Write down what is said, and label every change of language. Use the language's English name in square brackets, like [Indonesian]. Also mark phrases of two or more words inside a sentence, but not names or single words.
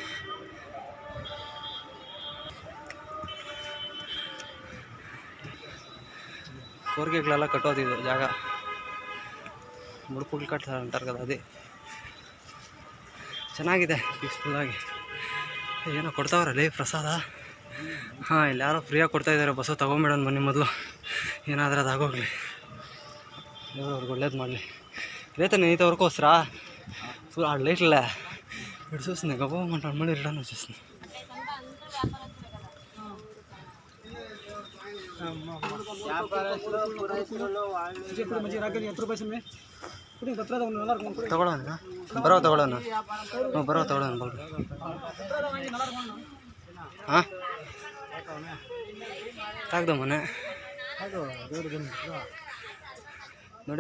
[Kannada] ಕೋರ್ಗೆಗಳೆಲ್ಲ ಕಟ್ಟೋದಿದ್ದು ಜಾಗ, ಮುಡುಪುಗಳು ಕಟ್ತಾರೆ ಅಂತಾರೆ కదా, ಅದೇ ಚೆನ್ನಾಗಿದೆ, ಪೀಸ್ಫುಲ್ಲಾಗಿ. ಏನೋ ಕೊಡ್ತಾವ್ರಲ್ಲಿ ಪ್ರಸಾದ. ಹಾಂ, ಇಲ್ಲಿ ಯಾರೋ ಫ್ರೀಯಾಗಿ ಕೊಡ್ತಾಯಿದ್ದಾರೆ. ಬಸ್ಸು ತೊಗೊಂಬಿಡೋಣ ಬನ್ನಿ ಮೊದಲು, ಏನಾದರೂ ಅದಾಗೋಗ್ಲಿ, ದೇವ್ರು ಅವ್ರಿಗೆ ಒಳ್ಳೇದು ಮಾಡಲಿ. [Telugu] రేతని ఇంత వరకు వస్తారా లైట్లే ఇటు చూస్తుంది గబోమంటాను మళ్ళీ రిటర్న్ వచ్చేస్తుంది. [Kannada] ತಗೊಳ್ಳೋಣ ಬರೋ ತಗೊಳ್ಳೋಣ ಹಾಂ ತಾಗ್ದು ಮನೆ ನೋಡಿ.